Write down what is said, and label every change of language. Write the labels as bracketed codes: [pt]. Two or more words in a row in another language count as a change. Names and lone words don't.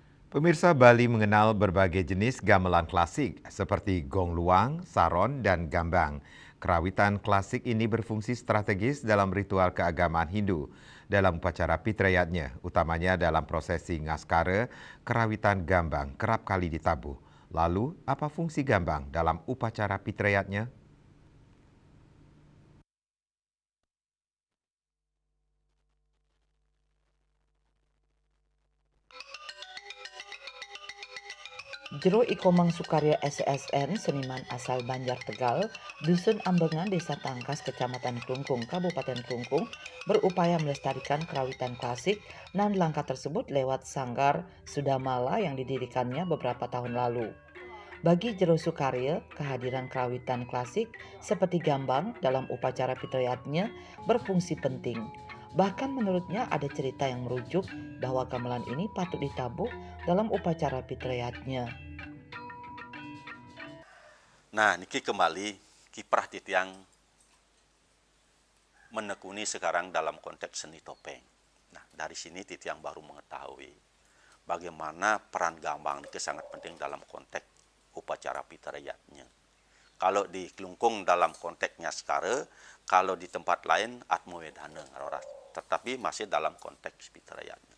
[id] Pemirsa Bali mengenal berbagai jenis gamelan klasik seperti gong luang, saron, dan gambang. Kerawitan klasik ini berfungsi strategis dalam ritual keagamaan Hindu. Dalam upacara Pitrayatnya, utamanya dalam prosesi ngaskara, kerawitan gambang kerap kali ditabuh. Lalu, apa fungsi gambang dalam upacara Pitrayatnya? Jero Ikomang Sukarya SSN, seniman asal Banjar Tegal, Dusun Ambengan, Desa Tangkas, Kecamatan Klungkung, Kabupaten Klungkung, berupaya melestarikan kerawitan klasik dan langkah tersebut lewat sanggar Sudamala yang didirikannya beberapa tahun lalu. Bagi Jero Sukarya, kehadiran kerawitan klasik seperti gambang dalam upacara Pitrayatnya berfungsi penting. Bahkan menurutnya ada cerita yang merujuk bahwa gamelan ini patut ditabuh dalam upacara Pitrayatnya. Nah, niki kembali kiprah titiang menekuni sekarang dalam konteks seni topeng. Nah, dari sini titiang baru mengetahui bagaimana peran gambang niki sangat penting dalam konteks upacara pitrayatnya. Kalau di Klungkung dalam konteksnya sekarang, kalau di tempat lain atmowedana, tetapi masih dalam konteks pitrayatnya.